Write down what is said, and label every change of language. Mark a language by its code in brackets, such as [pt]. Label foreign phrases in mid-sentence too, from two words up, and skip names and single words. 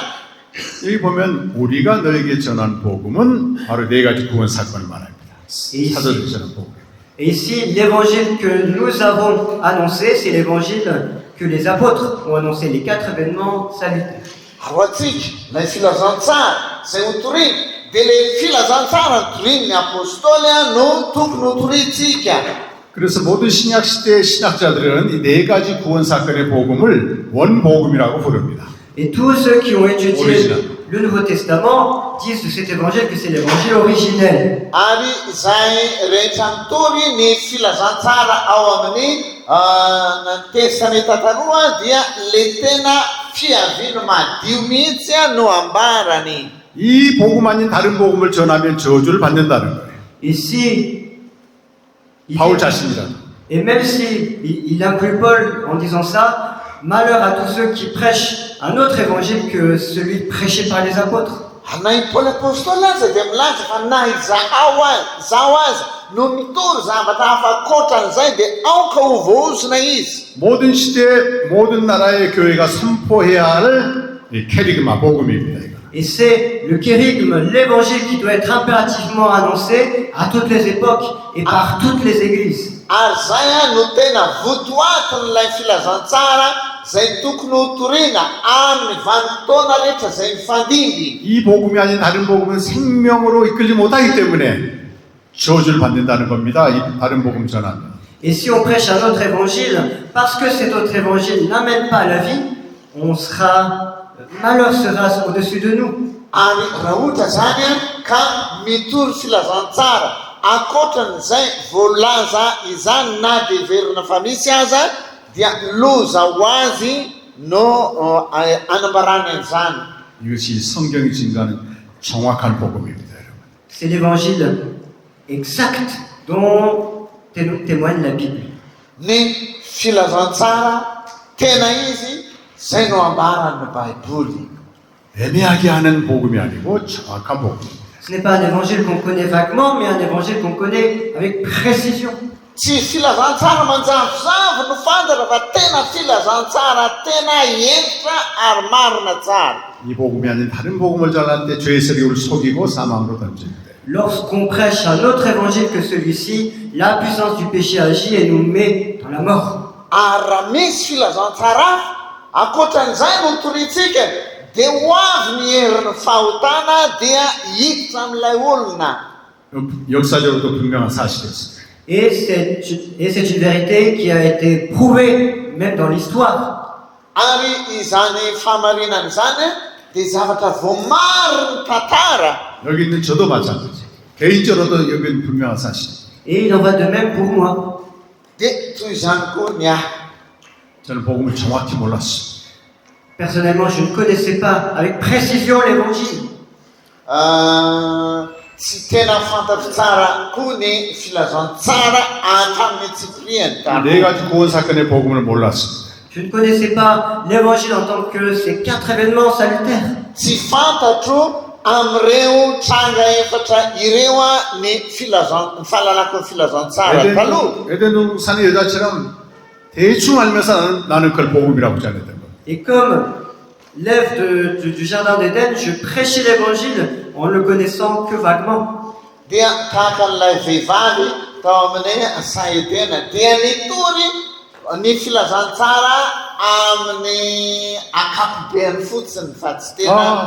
[ko] 여기 보면 우리가 너에게 전한 복음은 바로 네 가지 구원 사건을 말합니다. 사도들이 전한 복음. [fr] Et ici, l'évangile que nous avons annoncé, c'est l'évangile que les apôtres ont annoncé, les 4 événements salutaires. [mg] Ao antsika ilay filazantsara zay hotoriny dia ilay filazantsara notoriany apôstôly no tokony hotorintsika. [ko] 그래서 모든 신약 시대의 신학자들은 이 네 가지 구원 사건의 복음을 원복음이라고 부릅니다. [fr] Et tous ceux qui ont étudié Original. le Nouveau Testament disent de cet évangile que c'est l'évangile originel. [mg] Ary izay rehetra mitory ny filazantsara ao amin'ny testamenta taloha dia le tena fiaviana madio mihitsy no ambarany. [ko] 이 복음 아닌 다른 복음을 전하면 저주를 받는다는 거예요. [fr] Et si [ko] 바울 자신이라도. [fr] et même si il inclut Paul en disant ça, malheur à tous ceux qui prêchent un autre évangile que celui prêché par les apôtres. [mg] Anay Paul apôstôly aza dia milaza fa na izao azy no mitory zavatra hafa ankoatran'izay dia aoka ho voazona izy. [ko] 모든 시대 모든 나라의 교회가 선포해야 할 이 캐리그마 복음입니다. 이거. [fr] Et c'est le kérigme, l'évangile qui doit être impérativement annoncé à toutes les époques et par toutes les églises. [mg] Ary zay a no tena votoatin'ilay filazantsara zay tokony ho toriana amin'ny vanim-potoana rehetra zay mifandimby. [ko] 이 복음이 아닌 다른 복음은 생명으로 이끌지 못하기 때문에 저주를 받는다는 겁니다. 이 다른 복음 전하면. [fr] Et si on prêche un autre évangile, parce que cet autre évangile n'amène pas à la vie, malheur sera au-dessus de nous. [mg] Ary raha ohatra zany a ka mitory filazantsara ankoatran'izay voalaza izany na dia verina fa misy aza dia loza ho azy no anambarana an'izany. [ko] 이것이 성경이 증거하는 정확한 복음입니다. 여러분. [fr] C'est l'évangile exact dont témoigne la Bible. [mg] Ny filazantsara tena izy zay no ambaran'ny baiboly. [ko] 애매하게 하는 복음이 아니고 정확한 복음입니다. [fr] Ce n'est pas un évangile qu'on connaît vaguement, mais un évangile qu'on connaît avec précision. [mg] Tsy filazantsara manjavozavo no fantatra fa tena filazantsara tena entitra ary marina tsara. [ko] 이 복음이 아닌 다른 복음을 전할 때 죄의 세력을 속이고 사망으로 던집니다. [fr] Lorsqu'on prêche un autre évangile que celui-ci, la puissance du péché agit et nous met dans la mort. [mg] Ary raha misy filazantsara ankoatran'izay no toritsika dia ho avy ny herin'ny fahotana dia hiditra amin'ilay olona. [ko] 역사적으로도 분명한 사실이었습니다. [fr] Et c'est une vérité qui a été prouvée même dans l'histoire. [mg] Ary izany famarinana izany dia zavatra voamariny tantara. [ko] 여기 있는 저도 마찬가지. 개인적으로도 여기는 분명한 사실. [fr] Et il en va de même pour moi. [mg] Dia toy izany koa ny ahy. [ko] 저는 복음을 정확히 몰랐어요. [fr] Personnellement, je ne connaissais pas avec précision l'évangile. [mg] Tsy tena fantatro tsara koa ny filazantsara hatramin'ny Tsipriany [ko] 네 가지 구원 사건의 복음을 몰랐습니다. [fr] Je ne connaissais pas l'évangile en tant que ces 4 événements salutaires. [mg] Tsy fantatro amin'ireo tranga efatra ireo ny fahalalako ny filazantsara taloha. [ko] 에덴 동산의 여자처럼 대충 알면서 나는 그걸 복음이라고 전했던 거예요. [fr] Et comme l'Ève du jardin d'Éden, je prêchais l'évangile en le connaissant que vaguement. [mg] Dia tahaka an'ilay vehivavy tao amin'ny Saedena dia nitory ny filazantsara amin'ny akapobeany fotsiny fa tsy tena.